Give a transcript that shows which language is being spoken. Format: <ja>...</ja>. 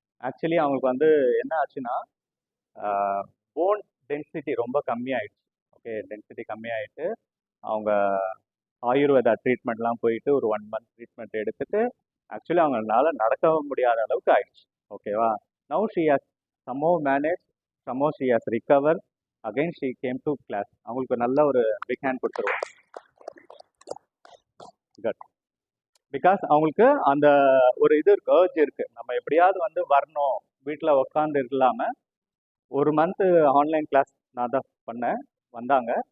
<ta>Actually அவங்களுக்கு வந்து என்ன ஆச்சுன்னா போன் டென்சிட்டி ரொம்ப கம்மியாயிடுச்சு. ஓகே, டென்சிட்டி கம்மியாயிட்டு அவங்க ஆயுர்வேதா ட்ரீட்மெண்ட்லாம் போயிட்டு ஒரு 1 month ட்ரீட்மெண்ட் எடுத்துட்டு ஆக்சுவலி அவங்களால நடக்க முடியாத அளவுக்கு ஆயிடுச்சு. ஓகேவா?</ta> <en>Now she has somehow managed, somehow she has recovered. Again she came to class.</en> <ta>அவங்களுக்கு நல்ல ஒரு பிக் ஹேண்ட் கொடுத்துருவோம். குட். பிகாஸ் அவங்களுக்கு அந்த ஒரு இது இருக்கு, ஏர்ஜ் இருக்கு, நம்ம எப்படியாவது வந்து வரணும், வீட்டில் உட்காந்து இல்லாம 1 month ஆன்லைன் கிளாஸ் நான் தான் பண்ணேன், வந்தாங்க.</ta>